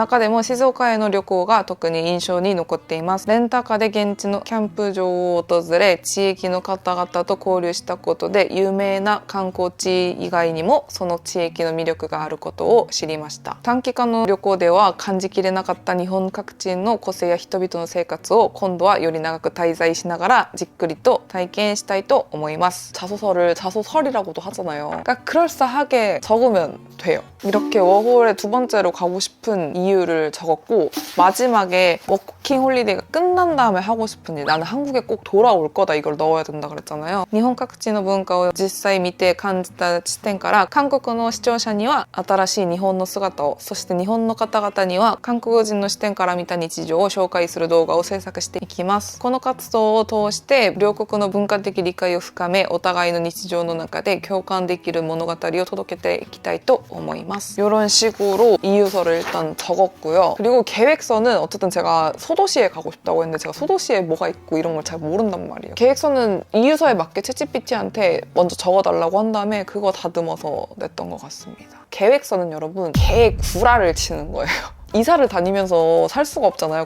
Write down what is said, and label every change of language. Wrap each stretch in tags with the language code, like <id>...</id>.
<ja>中でも静岡への旅行が特に印象に残っています。レンタカーで現地のキャンプ場を訪れ地域の方々と交流したことで有名な観光地以外にもその地域の魅力があることを知りました。短期間の旅行では感じきれなかった日本各地の個性や人々の生活を今度はより長く滞在しながらじっくりと体験したいと思います。</ja> <ko>자소서를 자소설이라고도 하잖아요. 그러니까 그럴싸하게 적으면 돼요. 이렇게 워홀에 두 번째로 가고 싶은 이유를 적었고 마지막에 워킹 홀리데이가 끝난 다음에 하고 싶은 일 나는 한국에 꼭 돌아올 거다 이걸 넣어야 된다 그랬잖아요. 일본</ko> <ja>各地の文化を実際見て感じた視点から韓国の視聴者には新しい日本の姿をそして日本の方々には韓国人の視点から見た日常を紹介する動画を制作していきます。この活動を通して両国の文化的理解を深めお互いの日常の中で共感できる物語を届けていきたいと思います。</ja> <ko>이런 식으로 이유서를 일단 적었고요. 그리고 계획서는 어쨌든 제가 소도시에 가고 싶다고 했는데 제가 소도시에 뭐가 있고 이런 걸 잘 모른단 말이에요. 계획서는 이유서에 맞게 챗GPT한테 먼저 적어달라고 한 다음에 그거 다듬어서 냈던 것 같습니다. 계획서는 여러분 개구라를 치는 거예요. 이사를 다니면서 살 수가 없잖아요.</ko>